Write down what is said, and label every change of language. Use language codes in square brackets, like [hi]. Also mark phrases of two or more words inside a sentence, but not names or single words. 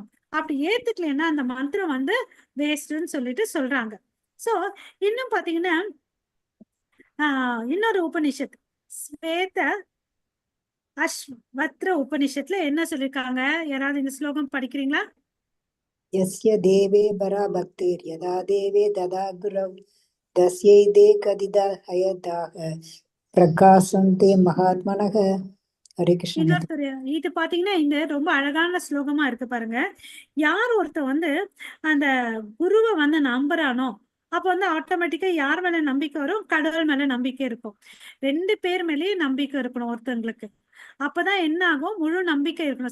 [ta] அப்படி ஏத்துக்கலைன்னா அந்த மந்திரம் வந்து வேஸ்ட்னு சொல்லிட்டு சொல்றாங்க. சோ இன்னும் பாத்தீங்கன்னா இன்னொரு உபனிஷத் ஸ்வேத அஸ்வத்ர உபனிஷத்துல என்ன சொல்லிருக்காங்க? யாராவது இந்த ஸ்லோகம் படிக்கிறீங்களா? [sa] यस्य देवे बरा भक्तिर् यदा देवे तदा गुरव तस्यैते कदिदा हयदाः प्रकाशन्ते महात्मनः. हरे कृष्ण माता. [ta] இன்னொருத்தர் இது பாத்தீங்கன்னா இந்த ரொம்ப அழகான ஸ்லோகமா இருக்கு பாருங்க. யார் ஒருத்தர் வந்து அந்த குருவை வந்து நம்புறானோ அப்ப வந்து ஆட்டோமேட்டிக்கா யார் மேல நம்பிக்கை வரும்? கடவுள் மேல நம்பிக்கை இருக்கும். 2 பேர் மேலயும் நம்பிக்கை இருக்கணும் ஒருத்தங்களுக்கு. அப்பதான் என்ன ஆகும்? முழு நம்பிக்கை இருக்கணும்.